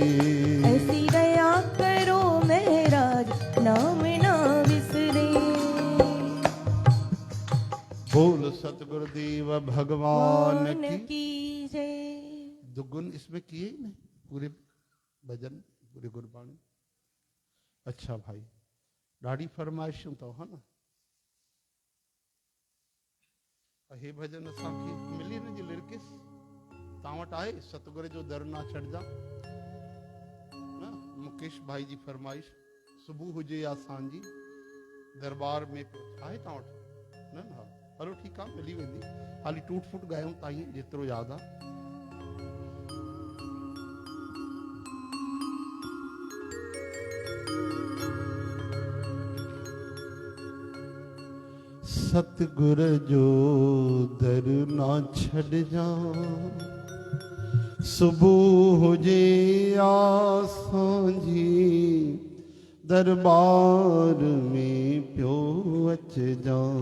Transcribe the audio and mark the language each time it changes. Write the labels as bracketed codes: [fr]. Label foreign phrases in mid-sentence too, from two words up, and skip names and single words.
[hi] ऐसी दया करो महाराज नाम ना विसरे बोल सतगुरुदेव भगवान मान की की जय दुगुन इसमें किए ही नहीं पूरे भजन पूरे गुरबाणी [sd] अच्छा भाई ॾाढी फरमाइशूं अथव हा न हे भजन असांखे मिली हिन जी लिरिकिस तव्हां वटि आहे सतगुर जो दर ना छॾिजा न मुकेश भाई जी फरमाइश सुबुह हुजे या सांझी दरबार में आहे तव्हां वटि न हा हलो ठीकु आहे मिली वेंदी हाली टूट फूट ॻायूं ताईं जेतिरो यादि आहे सतगुर जो दर ना छड़ जा सुबह हुजे या सांझी दरबार में पियो अच जा